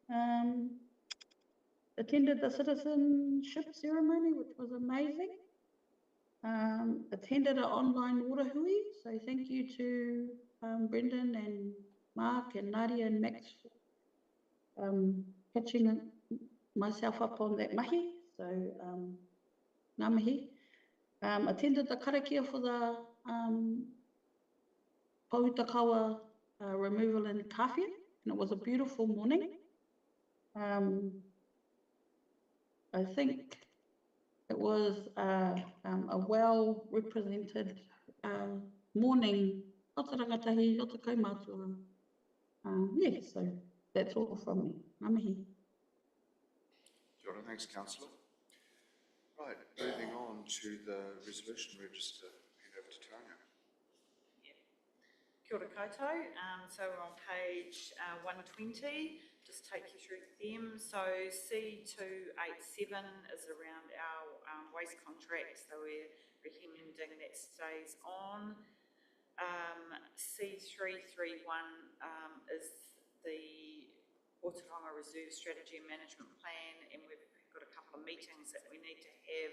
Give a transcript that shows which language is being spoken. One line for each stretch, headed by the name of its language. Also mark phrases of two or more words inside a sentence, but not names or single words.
English: Attended the citizenship ceremony, which was amazing. Attended an online water hui, so thank you to Brendan and Mark and Nadia and Max for catching myself up on that mahi, so
Māori: ngā mihi.
English: Attended the karakia for the Pautakawa removal in Kawhia, and it was a beautiful morning. I think it was a well represented morning.
Māori: Ōtorohanga tahi, o te kaumātua.
English: Yeah, so that's all from me.
Māori: Ngā mihi. Kia ora,
English: thanks, Councillor. Right, moving on to the resolution register. Hand over to Tanya.
Māori: Kia ora koutou.
English: So we're on page 120. Just take you through them. So C287 is around our waste contract, so we're recommending that stays on. C331 is the Ōtorohanga Reserve Strategy and Management Plan, and we've got a couple of meetings that we need to have.